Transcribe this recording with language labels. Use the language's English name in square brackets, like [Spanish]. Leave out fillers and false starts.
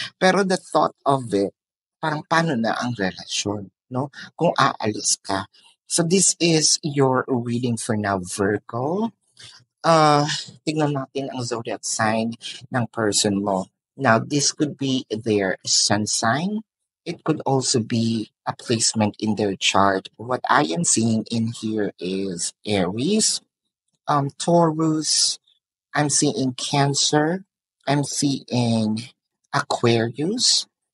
[Filipino] Pero [English] the thought of it, [Filipino] parang paano na ang relasyon, no? Kung aalis ka. [English] So this is your reading for now, Virgo. [Filipino] Uh, Tignan natin ang zodiac sign ng person mo. [English] Now, this could be their sun sign. It could also be a placement in their chart. What I am seeing in here is Aries, Taurus, I'm seeing Cancer, I'm seeing Aquarius.